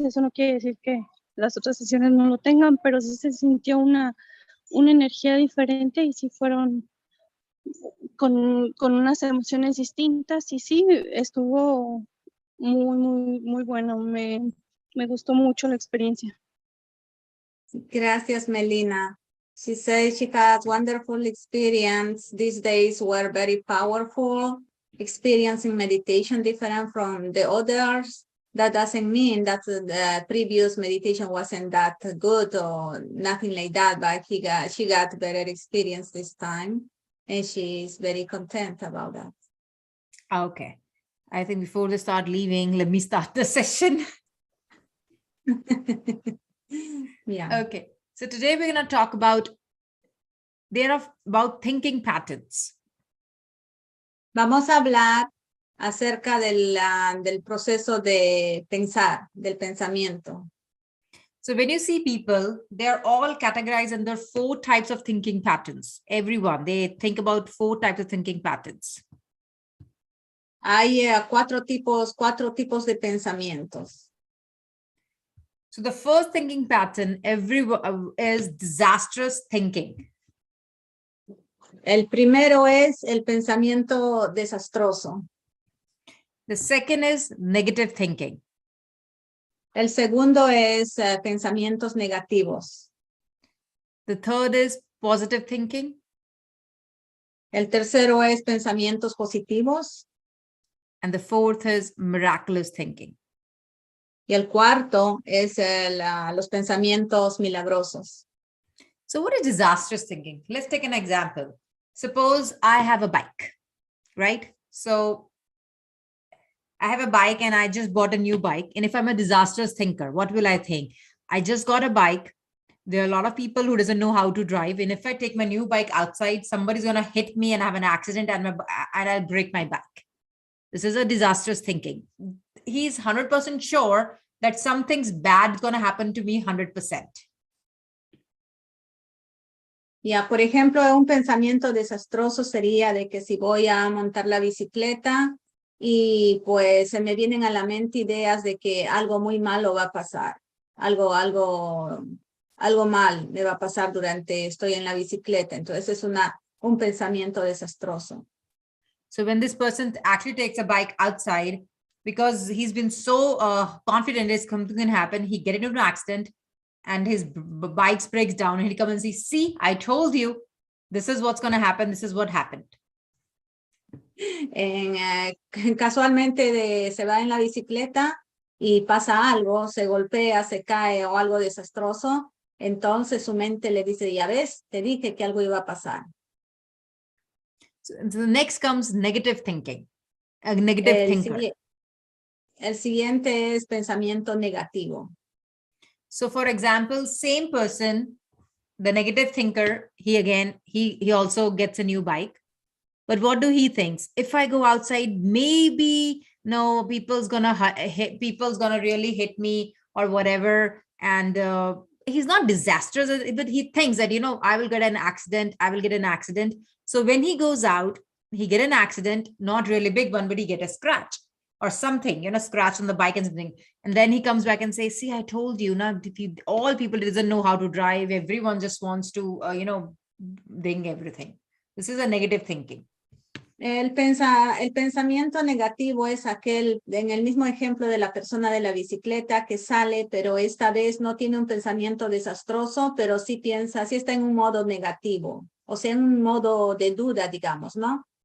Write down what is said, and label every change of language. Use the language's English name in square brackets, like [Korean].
[Spanish] Eso no quiere decir que las otras sesiones no lo tengan, pero sí se sintió una energía diferente y sí fueron con unas emociones distintas y sí, estuvo muy bueno. Me gustó mucho la experiencia. Gracias, Melina. [English] She says she had wonderful experience. These days were very powerful. Experiencing meditation different from the others. That doesn't mean that the previous meditation wasn't that good or nothing like that, but she got better experience this time. And she's very content about that. Okay. I think before they start leaving, let me start the session. Yeah. Okay. So today we're going to talk about thinking patterns. [Spanish] Vamos a hablar acerca del proceso de pensar, del pensamiento. [English] So when you see people, they're all categorized under 4 types of thinking patterns. Everyone, they think about 4 types of thinking patterns. [Spanish] Hay 4 tipos de pensamientos. [English] So the first thinking pattern is disastrous thinking. [Spanish] El primero es el pensamiento desastroso. [English] The second is negative thinking. [Spanish] El segundo es pensamientos negativos. [English] The third is positive thinking. [Spanish] El tercero es pensamientos positivos. [English] And the fourth is miraculous thinking. [Spanish] Y el cuarto es los pensamientos milagrosos. [English] So what is disastrous thinking? Let's take an example. Suppose I have a bike, right? So I have a bike and I just bought a new bike. And if I'm a disastrous thinker, what will I think? I just got a bike. There are a lot of people who doesn't know how to drive. And if I take my new bike outside, somebody's going to hit me and have an accident and I'll break my back. This is a disastrous thinking. He's 100% sure that something's bad is going to happen to me 100%. [Spanish] Ya, por ejemplo, un pensamiento desastroso sería de que si voy a montar la bicicleta y pues se me vienen a la mente ideas de que algo muy malo va a pasar, algo mal me va a pasar estoy en la bicicleta. Entonces es un pensamiento desastroso. [English] So when this person actually takes a bike outside, because he's been so confident it's something can happen, he get into an accident and his bike breaks down and he comes and says, see, I told you, this is what's going to happen. This is what happened. [Spanish] Casualmente se va en la bicicleta y pasa algo, se golpea, se cae o algo desastroso, entonces su mente le dice, ya ves, te dije que algo iba a pasar. [English] So the next comes negative thinking, a negative thinker. [Spanish] El siguiente es pensamiento negativo. [English] So for example, same person, the negative thinker, he also gets a new bike. But what do he thinks? If I go outside, maybe no, people's gonna really hit me or whatever. And he's not disastrous, but he thinks that, I will get an accident. So when he goes out, he get an accident, not really big one, but he get a scratch or something, scratch on the bike and something. And then he comes back and says, see, I told you, all people doesn't know how to drive. Everyone just wants to, bring everything. This is a negative thinking. [Spanish] El pensamiento negativo es aquel, en el mismo ejemplo de la persona de la bicicleta que sale, pero esta vez no tiene un pensamiento desastroso, pero sí está en un modo negativo, o sea, en un modo de duda, digamos, ¿no?